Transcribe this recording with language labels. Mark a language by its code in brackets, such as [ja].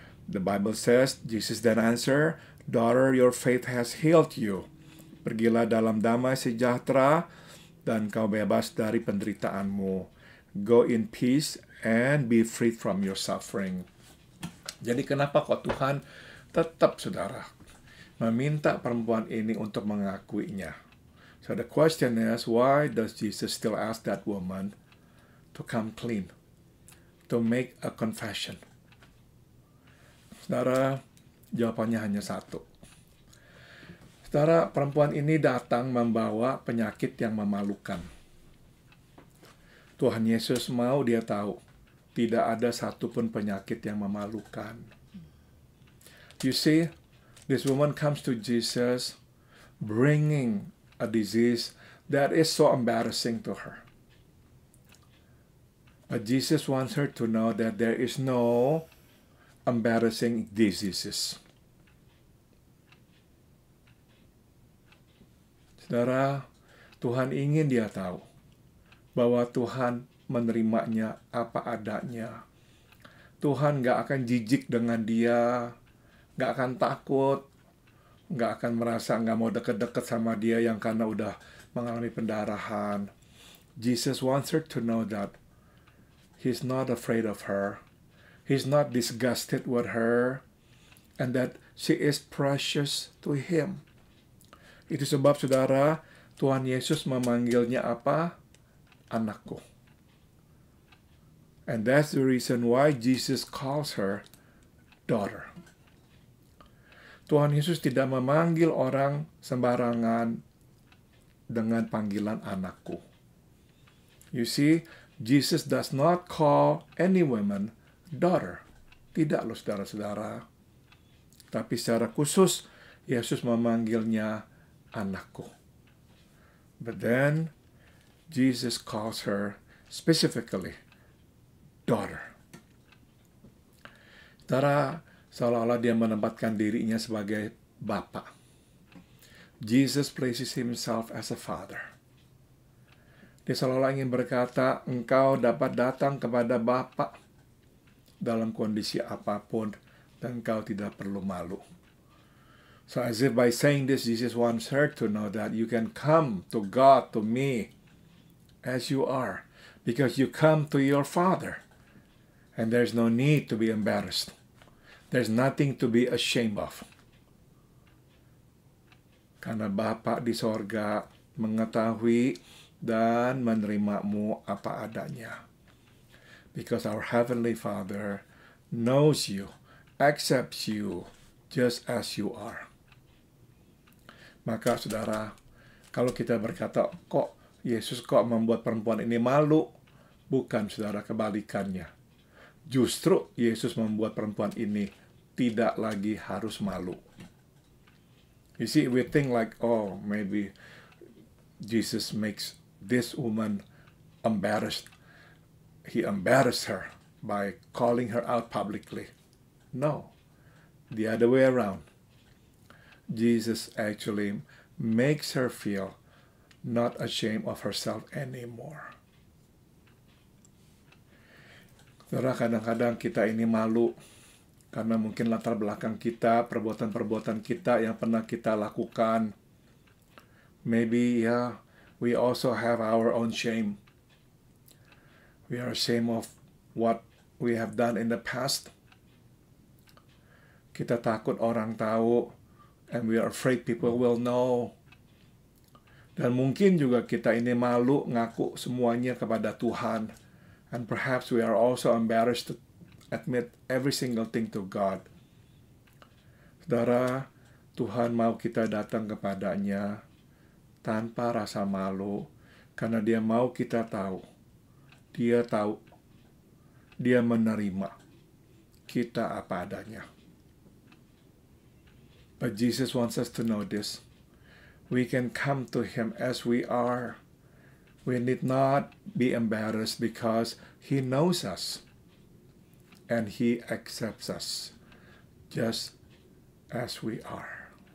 [en] The Bible says, Jesus then answered, daughter, your faith has healed you. [id] Pergilah dalam damai sejahtera, dan kau bebas dari penderitaanmu. [en] Go in peace and be freed from your suffering. [id] Jadi kenapa kok Tuhan tetap, saudara, meminta perempuan ini untuk mengakuinya? [en] So the question is, why does Jesus still ask that woman to come clean, to make a confession? [id] Saudara, jawabannya hanya satu. Saudara, perempuan ini datang membawa penyakit yang memalukan. Tuhan Yesus mau dia tahu, tidak ada satupun penyakit yang memalukan. [en] You see, this woman comes to Jesus bringing a disease that is so embarrassing to her. But Jesus wants her to know that there is no embarrassing diseases. [id] Saudara, Tuhan ingin dia tahu bahwa Tuhan menerimanya apa adanya. Tuhan gak akan jijik dengan dia, gak akan takut, gak akan merasa gak mau deket-deket sama dia yang karena udah mengalami pendarahan. [en] Jesus wants her to know that He's not afraid of her. He's not disgusted with her. And that she is precious to Him. [id] Itu sebab, saudara, Tuhan Yesus memanggilnya apa? Anakku. [en] And that's the reason why Jesus calls her daughter. [id] Tuhan Yesus tidak memanggil orang sembarangan dengan panggilan anakku. [en] You see, Jesus does not call any woman daughter. [id] Tidak loh, saudara-saudara. Tapi secara khusus, Yesus memanggilnya anakku. [en] But then, Jesus calls her specifically daughter. [id] Saudara, seolah-olah dia menempatkan dirinya sebagai Bapa. [en] Jesus places Himself as a father. [id] Dia seolah-olah ingin berkata, engkau dapat datang kepada Bapa dalam kondisi apapun, dan engkau tidak perlu malu. [en] So as if by saying this, Jesus wants her to know that you can come to God, to me, as you are, because you come to your Father. And there's no need to be embarrassed. There's nothing to be ashamed of. [id] karena Bapa di sorga mengetahui dan menerimamu apa adanya. [en] Because our Heavenly Father knows you, accepts you just as you are. [id] Maka saudara, kalau kita berkata, kok Yesus kok membuat perempuan ini malu? Bukan, saudara, kebalikannya. Justru Yesus membuat perempuan ini tidak lagi harus malu. [en] You see, we think like, oh, maybe Jesus makes this woman embarrassed. He embarrassed her by calling her out publicly. No, the other way around. Jesus actually makes her feel not ashamed of herself anymore. [id] Saudara, kadang-kadang kita ini malu karena mungkin latar belakang kita, perbuatan-perbuatan kita yang pernah kita lakukan. [en] Maybe, we also have our own shame. We are ashamed of what we have done in the past. [id] Kita takut orang tahu, [en] and we are afraid people will know. [id] Dan mungkin juga kita ini malu ngaku semuanya kepada Tuhan. [en] And perhaps we are also embarrassed to admit every single thing to God. [id] Saudara, Tuhan mau kita datang kepadanya tanpa rasa malu, karena Dia mau kita tahu. Dia tahu, Dia menerima kita apa adanya. [en] But Jesus wants us to know this. We can come to Him as we are. We need not be embarrassed because He knows us and He accepts us just as we are.